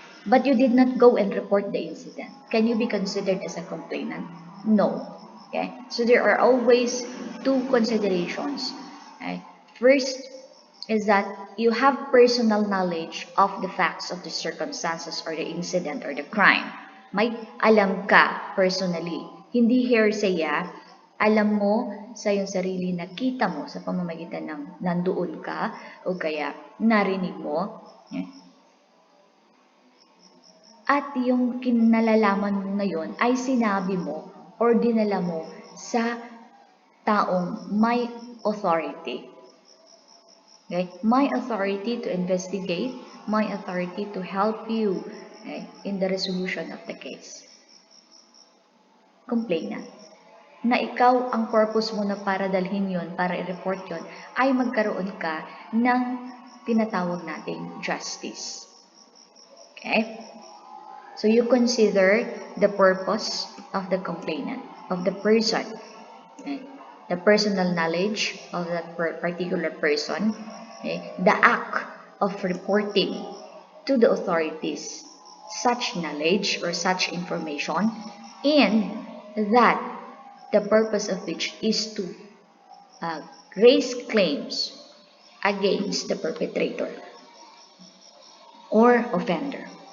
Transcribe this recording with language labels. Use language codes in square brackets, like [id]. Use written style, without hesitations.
[en] But you did not go and report the incident. Can you be considered as a complainant? No. Okay? So there are always two considerations. Okay? First is that you have personal knowledge of the facts of the circumstances or the incident or the crime. [tl] May alam ka personally. Hindi hearsay, alam mo sa iyong sarili, nakita mo sa pamamagitan ng nandoon ka o kaya narinig mo. At yung kinalalaman mo na yun ay sinabi mo or dinala mo sa taong may authority. Okay? [en] May authority to investigate, may authority to help you, okay, in the resolution of the case. Complainant. [tl] Na ikaw, ang purpose mo na para dalhin yon, para i-report yon, ay magkaroon ka ng tinatawag nating justice. [en] Okay? So you consider the purpose of the complainant, of the person, okay? The personal knowledge of that particular person, okay? The act of reporting to the authorities such knowledge or such information, and that the purpose of which is to raise claims against the perpetrator or offender.